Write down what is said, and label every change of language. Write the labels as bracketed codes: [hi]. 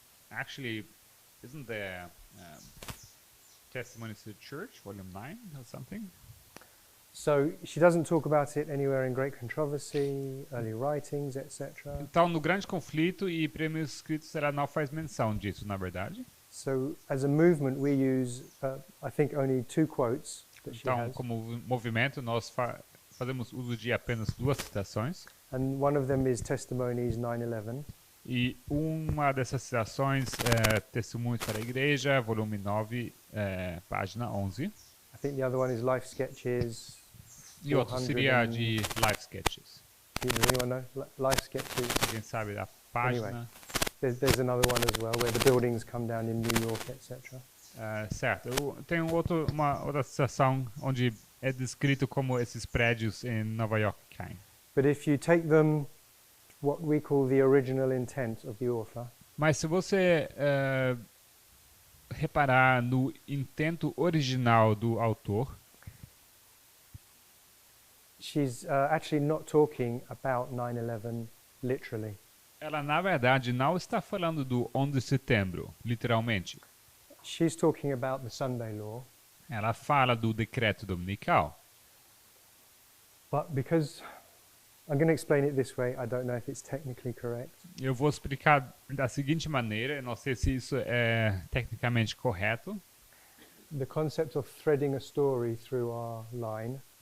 [en] Actually, isn't there Testimonies to the Church, Volume 9 or something? So she doesn't talk about it anywhere in Great Controversy, early writings, etc. [pt] Então, no grande conflito e primeiros escritos, ela não faz menção disso, na verdade. [en] So as a movement, we use, I think, only 2 quotes that she [pt] Então, [en] has, [pt] como movimento, nós fazemos uso de apenas 2 citações. [en] and one of them is Testimonies 9/11, [pt] E uma dessas citações é Testemunhos para a Igreja, volume 9, página 11. [en] I think the other one is Life Sketches. [pt] E outro 400 seria [en] and- [pt] de Life Sketches. [en] Does anyone know? Life Sketches. [pt] Alguém sabe a página? [en] Anyway. There's another one as well, where the buildings come down in New York, etc. [pt] Certo. Tem uma outra citação onde é descrito como esses prédios em Nova York caem. [en] But if you take them, what we call the original intent of the author, [pt] Mas se você reparar no intento original do autor, [en] she's actually not talking about 9/11 literally. [pt] ela na verdade não está falando do 11 de setembro, literalmente. [en] She's talking about the Sunday law, [pt] Ela fala do decreto dominical. [en] but because I'm going to explain it this way, I don't know if it's technically correct. [pt] Eu vou explicar da seguinte maneira, eu não sei se isso é tecnicamente correto. [en] The concept of threading a story through our line